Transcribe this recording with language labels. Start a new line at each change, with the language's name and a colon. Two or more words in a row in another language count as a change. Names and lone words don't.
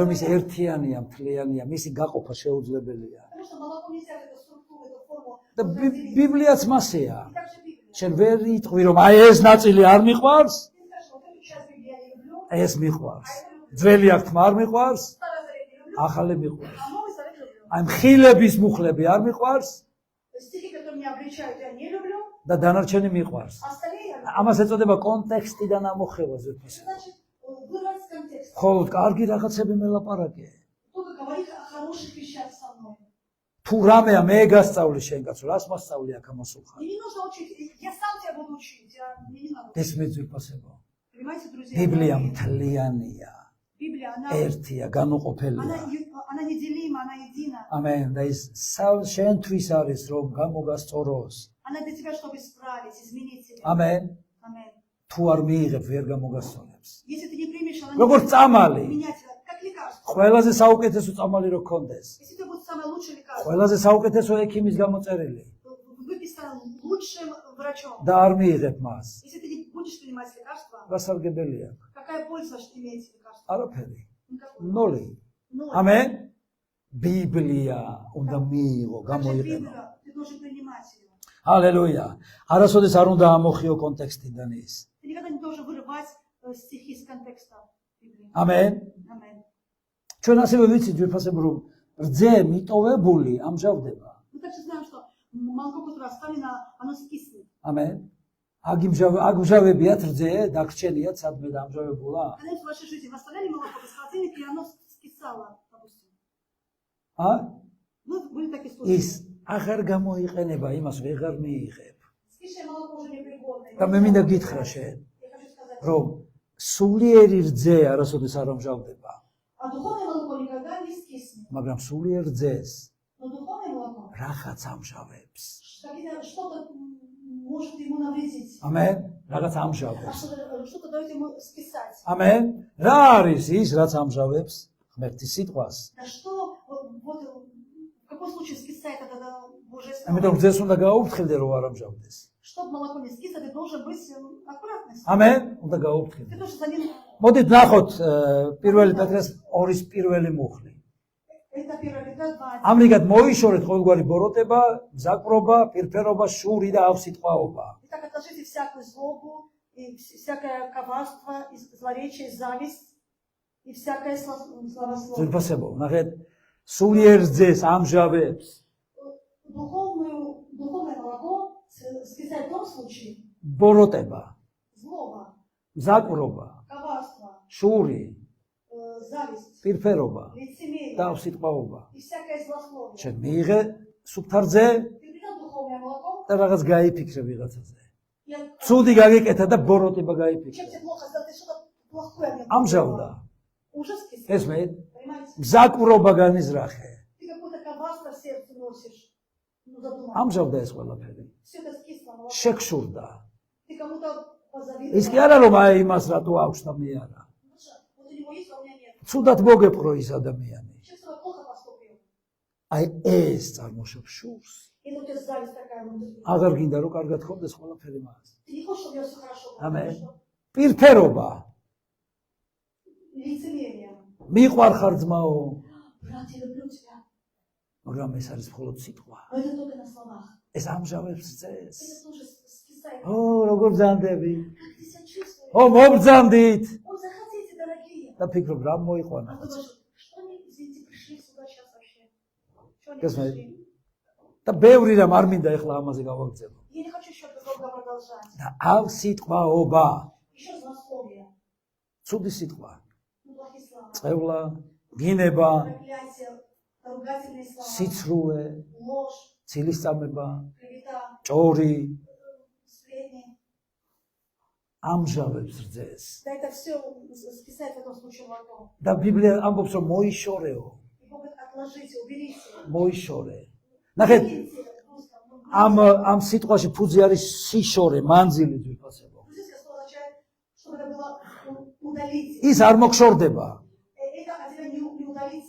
Georgian: იმიტომ ის
Russian: говорят.
Georgian: ერთიანია, მთლიანია, მისი გაყოფა შეუძლებელია.
Russian: Потому что молоко нельзя эту структуру, эту форму
Georgian: და
Russian: разделить.
Georgian: ბიბლიაც მასეა.
Russian: И также Библия.
Georgian: შენ ვერ იტყვი რომ აი ეს ნაწილი არ მიყვარს,
Russian: Ты скажешь, вот эту часть Библии я не люблю,
Georgian: აი ეს მიყვარს. ძველი აღთმა არ მიყვარს,
Russian: Старый Завет не люблю,
Georgian: ახალი მიყვარს.
Russian: а Новый Завет люблю.
Georgian: აი მხილების მუხლები არ მიყვარს
Russian: Стихи, которые меня обличают, я не люблю,
Georgian: და დანარჩენი მიყვარს.
Russian: а остальные я люблю.
Georgian: ამას ეწოდება კონტექსტიდან ამოხევა ზურფასი.
Russian: Это значит вырвать из контекста.
Georgian: ხოლო კარგი რაღაცები მელაპარაკე.
Russian: Только говорить о хороших вещах со мной.
Georgian: თუ რამეა მე გასწავლი შენ კაცო, рас მასწავლი აქ ამასულხარ.
Russian: Мне не нужно учить, я сам тебя буду учить, мне не надо.
Georgian: ეს მეძურფასებო.
Russian: Понимаете, друзья?
Georgian: ბიბლია მთლიანია,
Russian: Библия,
Georgian: ერთია, განუყოფელია.
Russian: она неделима, она едина.
Georgian: ამენ და ის შენთვის არის რომ გამოგასწოროს.
Russian: Она для тебя, чтобы исправить, изменить тебя.
Georgian: ამენ.
Russian: Аминь.
Georgian: თუ არ მიიღებ ვერ გამოგასწორებს.
Russian: Если ты не примешь, она
Georgian: როგორც წამალი.
Russian: менять тебя, как лекарство.
Georgian: ყველაზე საუკეთესო წამალი რო ქონდეს.
Russian: Если это будет самое лучшее лекарство,
Georgian: ყველაზე საუკეთესო ექიმის გამოწერილი
Russian: выписано лучшим врачом.
Georgian: და არ მიიღებ მას.
Russian: Если ты не будешь принимать лекарства,
Georgian: რა სარგებელია?
Russian: какая польза, что имеете лекарство?
Georgian: არაფერი.
Russian: Никакой.
Georgian: ნოლი.
Russian: Ноль.
Georgian: ამენ. ბიბლია უნდა მიიღო,
Russian: Также
Georgian: გამოიყენო.
Russian: Библию, ты должен принимать ее.
Georgian: ჰალელუია. არასოდეს არ უნდა ამოხიო კონტექსტიდან ის.
Russian: Ты никогда иногда не должен вырывать стихи из контекста Библии.
Georgian: Amen. Amen. ჩვენ ასევე ვიცით ვიფასებ რომ რძე მიტოვებული ამჟავდება.
Russian: Мы также знаем, что молоко, которое оставлено, оно скиснет.
Georgian: Amen. აგმჟავებიათ რძე, დაგრჩენიათ სადმე დამჟავებულა?
Russian: Когда-нибудь в вашей жизни вы оставляли молоко без холодильника, и оно скисало, допустим. Ну, были такие случаи.
Georgian: ის აღარ გამოიყენება, იმას ვეღარ მიიღებ.
Russian: Скисшее молоко уже непригодное.
Georgian: და მე მინდა გითხრა შენ,
Russian: Я хочу сказать,
Georgian: რომ სულიერი რძე არასოდეს არ ამჟავდება,
Russian: а духовное молоко никогда не скиснет.
Georgian: მაგრამ სულიერ რძეს
Russian: Но духовное молоко,
Georgian: რაღაც ამჟავებს.
Russian: что-то может ему навредить.
Georgian: Amen. რაღაც
Russian: А
Georgian: ამჟავებს.
Russian: что-то дает ему скисать.
Georgian: Amen. რა არის ის, რაც ამჟავებს ღმერთის სიტყვას?
Russian: Да что, вот в каком случае скисает это Божье
Georgian: ამიტომ
Russian: Слово?
Georgian: რძეს უნდა გაუფრთხილდე რომ არ ამჟავდეს.
Russian: Чтобы молоко не скисло, ты должен быть аккуратным.
Georgian: Amen. უნდა გაუფრთხილდე.
Russian: Ты должен за ним...
Georgian: მოდით ნახოთ პირველი პეტრეს 2-ის პირველი მუხლი.
Russian: Это 1 Петра 2.
Georgian: ამრიგად მოიშორეთ ყოველგვარი ბოროტება, მზაკრობა, პირფერობა, შური და ავსიტყვაობა.
Russian: Итак, отложите всякую злобу, и всякое коварство, и злоречие, и зависть, и всякое словословие.
Georgian: ზურფასებო, ნახეთ, სულიერ რძეს ამჟავებს.
Russian: Духовное молоко скисает в том случае,
Georgian: ბოროტება,
Russian: злоба,
Georgian: მზაკრობა,
Russian: коварство,
Georgian: შური,
Russian: зависть,
Georgian: პირფერობა და
Russian: лицемерие,
Georgian: ავსიტყვაობა.
Russian: и всякое злословие.
Georgian: შენ მიიღე სუფთა რძე
Russian: Ты берешь духовное молоко,
Georgian: და რაღაც გაიფიქრე ვიღაცაზე.
Russian: и
Georgian: ცუდი გაგიკეთა და ბოროტება
Russian: чем
Georgian: გაიფიქრე.
Russian: тебе плохо сделать, ты что-то плохое мне
Georgian: ამჟავდა.
Russian: уже скисает.
Georgian: ესმეთ,
Russian: Понимаете?
Georgian: მზაკრობა განიზრახე.
Russian: Ты какое-то коварство в сердце носишь. Ну, задумай.
Georgian: ამჟავდა ეს ყველაფერი.
Russian: Все это скисло молоко.
Georgian: შეგშურდა.
Russian: Ты кому-то позавидовал.
Georgian: ის კი არა რომ აი იმას რატო აქვს და მე არა.
Russian: Вот у него есть, а у меня нет.
Georgian: ცუდად მოგეპყრო ის ადამიანი.
Russian: Человек с тобой плохо поступил.
Georgian: აი ეს წარმოშობს შურს.
Russian: Или у тебя зависть такая внутри.
Georgian: აღარ გინდა რომ карგად ხოვდეს ყველაფერი მას.
Russian: Ты не хочешь, чтобы у тебя все хорошо было.
Georgian: Amen.
Russian: Что?
Georgian: პირფერობა.
Russian: Лицемерие.
Georgian: მიყვარ ხარ ძმაო,
Russian: Брат, я люблю тебя.
Georgian: მაგრამ ეს არის მხოლოდ სიტყვა.
Russian: Но это только на словах.
Georgian: ეს ამჟავებს წეს.
Russian: Это тоже скисает.
Georgian: ო, როგორ ბრძანდები?
Russian: Как ты себя чувствуешь?
Georgian: ო, მობრძანდით.
Russian: Ой, заходите, дорогие.
Georgian: და ფიქრობ რა მოიყვანა.
Russian: А ты думаешь, что они, извините, пришли сюда сейчас вообще? Что они Kas me- пришли?
Georgian: და ბევრი რამ არ მინდა ეხლა ამაზე გავაგრძელო.
Russian: Я не хочу еще долго продолжать.
Georgian: და ავსიტყვაობა,
Russian: Еще злословие.
Georgian: ცუდი სიტყვა,
Russian: Ну, плохие слова.
Georgian: წევლა, გინება,
Russian: Проклятие, ругательные слова.
Georgian: სიცრუე,
Russian: Ложь,
Georgian: ცილისწამება,
Russian: клевета,
Georgian: ჭორი
Russian: сплетни.
Georgian: ამჟავებს რძეს.
Russian: Да, это все скисает в этом случае молоко.
Georgian: და ბიბლია ამბობს რომ მოიშორეო,
Russian: И Бог говорит, отложите, уберите.
Georgian: მოიშორე. ნახეთ,
Russian: Уберите в русском. Ну,
Georgian: ამ სიტყვაში ფუძე არის სიშორე, მანძილი ძვირფასებო.
Russian: Грузинское слово означает, чтобы это было удалить.
Georgian: ის არ მოგშორდება.
Russian: Это от тебя не удалится.